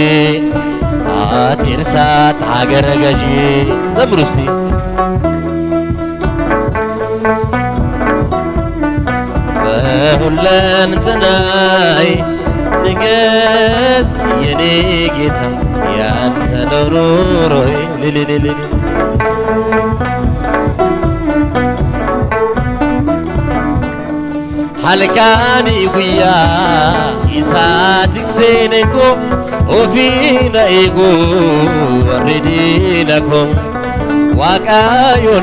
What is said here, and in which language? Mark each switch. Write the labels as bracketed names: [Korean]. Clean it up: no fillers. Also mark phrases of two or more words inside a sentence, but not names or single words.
[Amharic] አትርሳት አገረ ገዢ ዘምሩ እስቲ በሁለንተናይ ንገስ የኔ ጌታ ያንተ ነው ኑሮዬ [Oromo] halkani guyyaa isaa tikseen koo ofiina eegu warri diina koo waaqayyoon